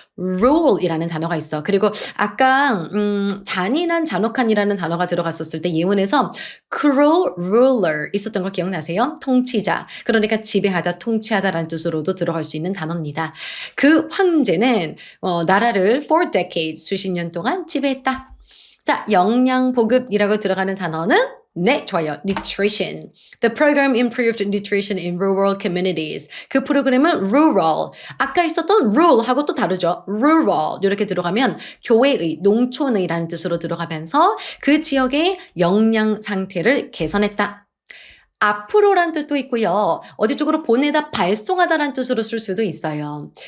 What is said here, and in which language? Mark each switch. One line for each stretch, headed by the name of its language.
Korean: rule이라는 단어가 있어. 그리고 아까 잔인한 잔혹한이라는 단어가 들어갔었을 때 예문에서 cruel ruler 있었던 거 기억나세요? 통치자. 그러니까 지배하다, 통치하다라는 뜻으로도 들어갈 수 있는 단어입니다. 그 황제는 나라를
English: for decades,
Korean: 수십 년 동안 지배했다. 자, 영양보급이라고 들어가는 단어는 네, 좋아요.
English: Nutrition. The program improved nutrition in rural communities.
Korean: 그 프로그램은 rural. 아까 있었던 rule하고 또 다르죠. rural. 이렇게 들어가면 교회의, 농촌의라는 뜻으로 들어가면서 그 지역의 영양 상태를 개선했다. 앞으로란 뜻도 있고요. 어디 쪽으로 보내다, 발송하다라는 뜻으로 쓸 수도 있어요.